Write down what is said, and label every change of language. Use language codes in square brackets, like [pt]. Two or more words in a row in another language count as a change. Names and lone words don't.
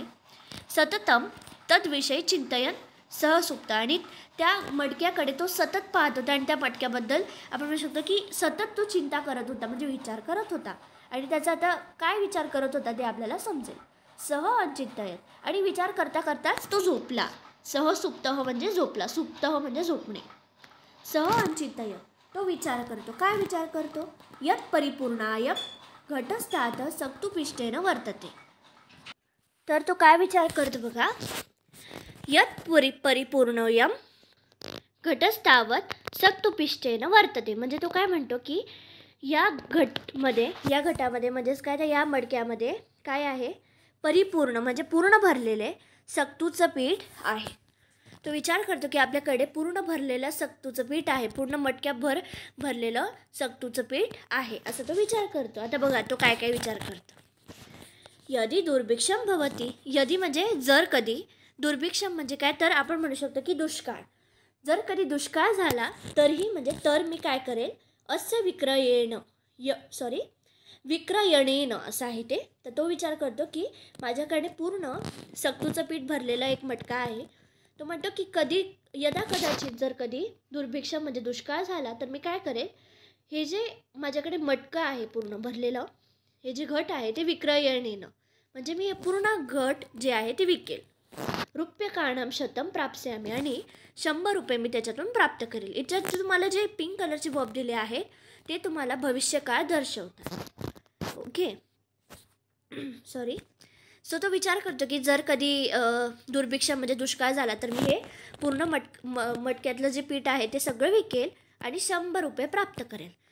[sa] सततम तद्विषयी चिंतन सहसुप्त [mr] आणि त्या मटक्याकडे तो सतत पाहत होता आणि त्या मटक्याबद्दल आपण म्हणू शकतो की सतत तो चिंता करत होता म्हणजे विचार करत होता आणि त्याचा आता काय विचार करत होता ते आपल्याला समजेल. चिंतन आणि विचार करता करताच तो झोपला. सहसुप्त म्हणजे झोपला, सुप्त म्हणजे झोपणे. चिंतन तो विचार करतो. काय विचार करतो? [sa] यत् परिपूर्णाय घटस्थात सक्तुपिष्टेन वर्तते. [mr] तर तो काय विचार करतो बघा, [sa] यत् परिपूर्णयम घटस्थावत सक्तुपिष्टेन वर्तते. [mr] म्हणजे तो काय म्हणतो की या घटामध्ये म्हणजेच काय तर या मडक्यामध्ये काय आहे परिपूर्ण म्हणजे पूर्ण भरलेले सक्तूचं पीठ आहे. तो विचार करतो की आपल्याकडे पूर्ण भरलेलं सक्तूचं पीठ आहे, पूर्ण मटक्याभर भरलेलं सक्तूचं पीठ आहे असं तो विचार करतो. आता बघा तो काय काय विचार करतो. [sa] यदि दुर्भिक्षम भवती, [mr] यदि म्हणजे जर कधी, दुर्भिक्षम म्हणजे काय तर आपण म्हणू शकतो की दुष्काळ. जर कधी दुष्काळ झाला तरीही म्हणजे तर मी काय करेल [sa] अस्य विक्रयणेन [mr] असं आहे ते. तर तो विचार करतो की माझ्याकडे पूर्ण सक्तूचं पीठ भरलेला एक मटका आहे. तो म्हणतो की [sa] यदा कदाचित [mr] जर कधी दुर्भिक्षम म्हणजे दुष्काळ झाला तर मी काय करेल, हे जे माझ्याकडे मटका आहे पूर्ण भरलेलं हे जे घट आहे ते विक्रयणेन म्हणजे मी हे पूर्ण घट जे आहे ते विकेल. [sa] रूप्यकाणां शतम प्राप्स्यामी [mr] आणि 100 रुपये मी त्याच्यातून प्राप्त करेल. याच्यात तुम्हाला जे पिंक कलरचे बॉब दिले आहेत ते तुम्हाला भविष्यकाळ दर्शवतात. [en] Okay. Sorry. [mr] सो तो विचार करतो की जर कधी दुर्भिक्षम म्हणजे दुष्काळ झाला तर मी हे पूर्ण मटक्यातलं जे पीठ आहे ते सगळं विकेल आणि 100 रुपये प्राप्त करेल.